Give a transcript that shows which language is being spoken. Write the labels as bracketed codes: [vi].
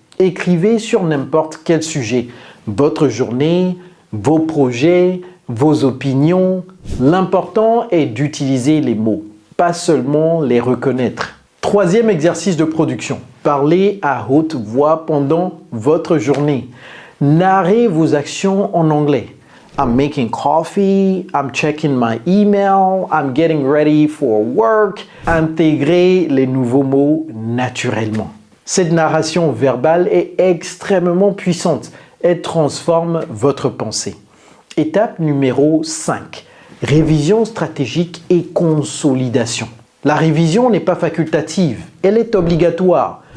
[fr] Écrivez sur n'importe quel sujet. Votre journée, vos projets, vos opinions. L'important est d'utiliser les mots, pas seulement les reconnaître. Troisième exercice de production. Parlez à haute voix pendant votre journée. Narrez vos actions en anglais. [en] I'm making coffee, I'm checking my email, I'm getting ready for work. [fr] Intégrez les nouveaux mots naturellement. Cette narration verbale est extrêmement puissante. Elle transforme votre pensée. Étape numéro 5. Révision stratégique et consolidation. La révision n'est pas facultative, elle est obligatoire.